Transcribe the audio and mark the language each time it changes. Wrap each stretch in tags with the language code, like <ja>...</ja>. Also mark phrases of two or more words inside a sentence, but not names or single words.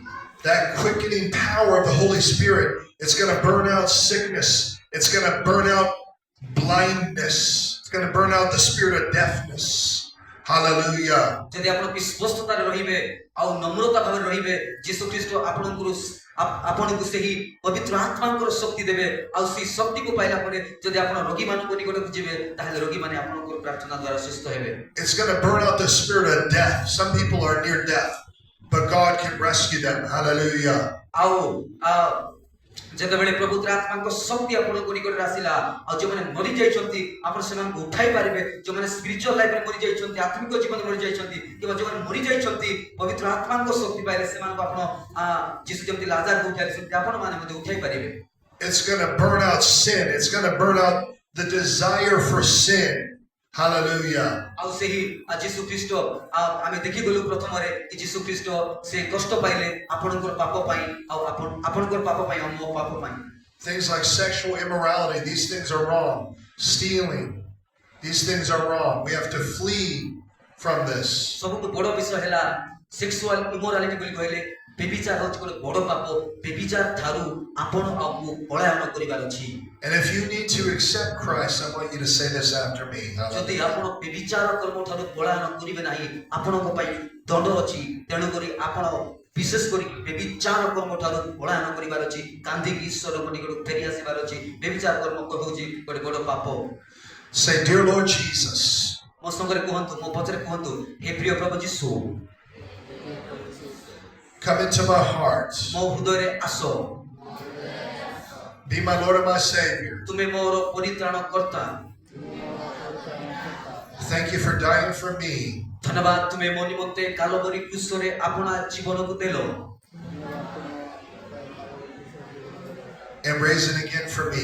<en>That quickening power of the Holy Spirit, it's going to burn out sickness. It's going to burn out blindness. It's going to burn out the spirit of deafness. Hallelujah.</en> <or>ଯଦି ଆପଣ ବିଶ୍ୱସ୍ତତାରେ ରହିବେ ଆଉ ନମ୍ରତା ଭାବରେ ରହିବେ, ଯୀଶୁ ଖ୍ରୀଷ୍ଟ ଆପଣଙ୍କୁ ସେହି ପବିତ୍ର ଆତ୍ମାଙ୍କର ଶକ୍ତି ଦେବେ ଆଉ ସେହି ଶକ୍ତିକୁ ପାଇଲା ପରେ ଯଦି ଆପଣ ରୋଗୀମାନଙ୍କ ନିକଟକୁ ଯିବେ, ତାହେଲେ ରୋଗୀମାନେ ଆପଣଙ୍କର ପ୍ରାର୍ଥନା ଦ୍ୱାରା ସୁସ୍ଥ ହେବେ।</or> <en>It's going to burn out the spirit of death. Some people are near death, but God can rescue them. Hallelujah.</en> <or>ଆଉ ଯେତେବେଳେ ପବିତ୍ର ଆତ୍ମାଙ୍କ ଶକ୍ତି ଆପଣଙ୍କ ନିକଟରେ ଆସିଲା ଆଉ ଯେଉଁମାନେ ମରିଯାଇଛନ୍ତି ଆପଣ ସେମାନଙ୍କୁ ଉଠାଇ ପାରିବେ, ଯେଉଁମାନେ</or> <en>spiritual lifere</en> <or>ମରିଯାଇଛନ୍ତି, ଆତ୍ମିକ ଜୀବନରେ ମରିଯାଇଛନ୍ତି କିମ୍ବା ଯେଉଁମାନେ ମରିଯାଇଛନ୍ତି ପବିତ୍ର ଆତ୍ମାଙ୍କ ଶକ୍ତି ପାଇଲେ ସେମାନଙ୍କୁ ଆପଣ ଯୀଶୁ ଯେମିତି ଲାଜାରକୁ ଉଠାଇଲେ ସେମିତି ଆପଣମାନେ ମଧ୍ୟ ଉଠାଇ ପାରିବେ।</or> <en>It's going to burn out sin. It's going to burn out the desire for sin. Hallelujah.</en> <or>ଆଉ ସେହି ଯୀଶୁ ଖ୍ରୀଷ୍ଟ ଆମେ ଦେଖିଗଲୁ ପ୍ରଥମରେ କି ଯୀଶୁ ଖ୍ରୀଷ୍ଟ ସେ କଷ୍ଟ ପାଇଲେ ଆପଣଙ୍କର ପାପ ପାଇଁ ଆଉ ଆପଣଙ୍କର ପାପ ପାଇଁ ଆଉ ମୋ ପାପ ପାଇଁ।</or> <en>Things like sexual immorality, these things are wrong. Stealing, these things are wrong. We have to flee from this.</en> <or>ସବୁଠୁ ବଡ଼ ବିଷୟ ହେଲା</or> <en>sexual immorality</en> <or>ବୋଲି କହିଲେ ବେବିଚାର ହେଉଛି ଗୋଟେ ବଡ଼ ପାପ। ବେବିଚାର ଠାରୁ ଆପଣ ଆଉ ମୁଁ ପଳାୟନ କରିବାର ଅଛି।</or> <en>And if you need to accept Christ, I want you to say this after me.</en> <or>ଯଦି ଆପଣ ବେବିଚାର କର୍ମ ଠାରୁ ପଳାୟନ କରିବେ ନାହିଁ, ଆପଣଙ୍କ ପାଇଁ ଦଣ୍ଡ ଅଛି। ତେଣୁକରି ଆପଣ ବିଶେଷ କରି ବେବିଚାର କର୍ମ ଠାରୁ ପଳାୟନ କରିବାର ଅଛି, କାନ୍ଦିକି ଈଶ୍ୱରଙ୍କ ନିକଟକୁ ଫେରି ଆସିବାର ଅଛି। ବେବିଚାର କର୍ମ ହେଉଛି ଗୋଟେ ବଡ଼ ପାପ।</or> <en>Say, dear Lord Jesus,</en> <or>ମୋ ସଙ୍ଗରେ କୁହନ୍ତୁ, ମୋ ପଛରେ କୁହନ୍ତୁ, ହେ ପ୍ରିୟ ପ୍ରଭୁ ଯୀଶୁ,</or> <en>come into my heart.</en> <or>ମୋ ହୃଦୟରେ ଆସ।</or> <en>Be my Lord and my Savior.</en> <or>ତୁମେ ମୋର ପରିତ୍ରାଣ କର୍ତ୍ତା।</or> <en>Thank you for dying for me.</en> <or>ଧନ୍ୟବାଦ, ତୁମେ ମୋ ନିମନ୍ତେ କାଲବରୀ କ୍ରୁଶରେ ଆପଣା ଜୀବନକୁ ଦେଲ</or> <en>and raising again for me.</en>